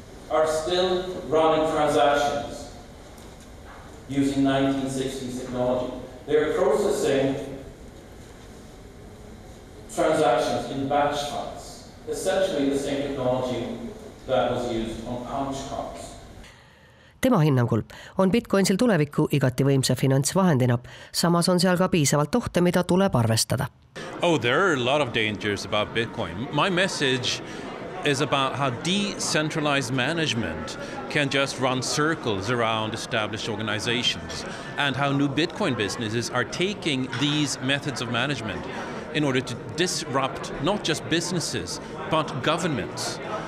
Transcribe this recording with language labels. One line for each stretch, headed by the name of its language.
English: Are still running transactions using 1960s technology. They're processing transactions in batch files, essentially the same technology that was used on punch cards.
Estonian: Tema hinnangul on Bitcoinsil tulevikku igati võimsa finantsvahendina, samas on seal ka piisavalt ohte, mida tuleb arvestada.
English: Oh, there are a lot of dangers about Bitcoin. My message is about how decentralized management can just run circles around established organizations and how new Bitcoin businesses are taking these methods of management in order to disrupt not just businesses, but governments.